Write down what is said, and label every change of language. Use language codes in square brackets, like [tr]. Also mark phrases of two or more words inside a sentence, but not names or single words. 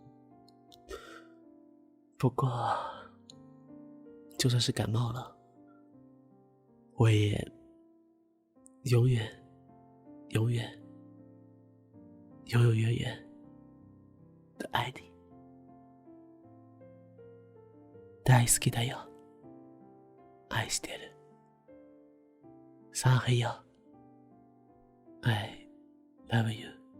[zh] 不过，就算是感冒了，我也永远、永远、永永远远的爱你。 [ja] 大好きだよ。愛してる。サヘよ。 [en] I love you。